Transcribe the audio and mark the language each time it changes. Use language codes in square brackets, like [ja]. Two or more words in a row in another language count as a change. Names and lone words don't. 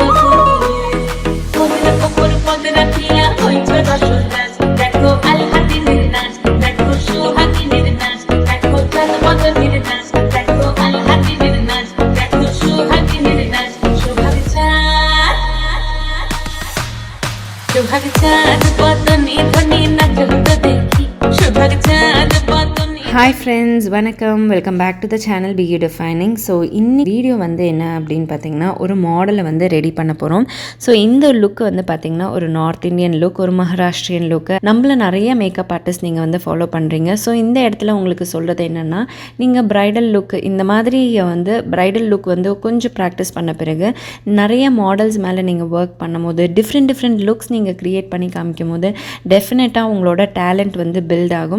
[bn] ফুল পদ্রা কপর পদ্রা পিয়া হইছে দশর নাচ দেখো আল হাতিনের নাচ দেখো সোহাগিনের নাচ দেখো চাঁদ মদনের নাচ দেখো আল হাতিনের নাচ দেখো সোহাগিনের নাচ সোহাগ চাঁদ পদনি ধনি নাচ হতো দেখি সোহাগ চাঁদ পদনি. [en] Hi friends, [ta] வணக்கம். [en] Welcome back to the channel [ta] BeYouDefining. ஸோ இன்னைக்கு வீடியோ வந்து என்ன அப்படின்னு பார்த்தீங்கன்னா, ஒரு மாடலை வந்து ரெடி பண்ண போகிறோம். ஸோ இந்த லுக் வந்து பார்த்திங்கன்னா ஒரு [en] North Indian look, [ta] ஒரு [en] Maharashtrian look. [ta] நம்மள நிறைய [en] makeup artist [ta] நீங்கள் வந்து ஃபாலோ பண்ணுறீங்க. ஸோ இந்த இடத்துல உங்களுக்கு சொல்கிறது என்னென்னா, நீங்கள் [en] bridal look [ta] இந்த மாதிரி வந்து [en] bridal look [ta] வந்து கொஞ்சம் ப்ராக்டிஸ் பண்ண பிறகு நிறைய மாடல்ஸ் மேலே நீங்கள் ஒர்க் பண்ணும்போது [en] different looks [ta] நீங்கள் க்ரியேட் பண்ணி காமிக்கும் போது டெஃபினட்டாக உங்களோட டேலண்ட் வந்து பில்ட் ஆகும்.